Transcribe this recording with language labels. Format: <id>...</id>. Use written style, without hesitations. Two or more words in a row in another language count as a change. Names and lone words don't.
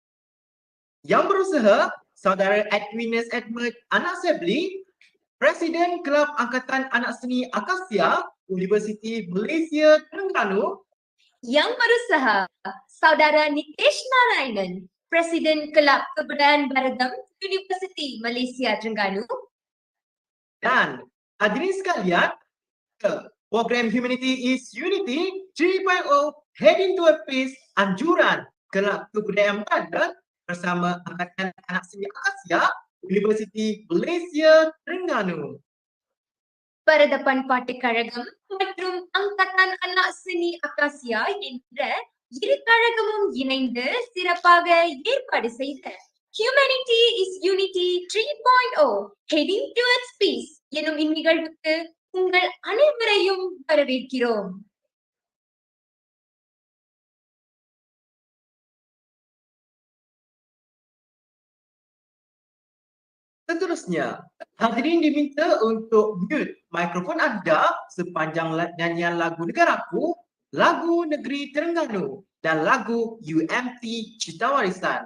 <ms>yang berusaha Saudara Edwinus Edmund Anak Sebli, Presiden Kelab Angkatan Anak Seni Akasia, Universiti Malaysia Terengganu. Yang berusaha, Saudara Nitesh Narayanan, Presiden Kelab Kebudayaan Baradam, Universiti Malaysia Terengganu. Dan hadirin sekalian, program Humanity is Unity 3.0 heading toward peace anjuran Kelab Kebudayaan Baradam bersama Angkatan Anak Seni Akasia, Universiti Malaysia Terengganu.</ms> <ta>Peradaban Parti Karagamam மற்றும் Angkatan Anak Seni Akasia என்ற இரு கழகமும் இணைந்து சிறப்பாக ஏற்பாடு செய்த Humanity is Unity 3.0 Heading Towards Peace எனும் இந்நிகழ்வுக்கு உங்கள் அனைவரையும் வரவேற்கிறோம்.</ta> <ms>Seterusnya, hadirin diminta untuk mute mikrofon anda sepanjang nyanyian lagu Negaraku, lagu Negeri Terengganu dan lagu UMT Cita Warisan.</ms>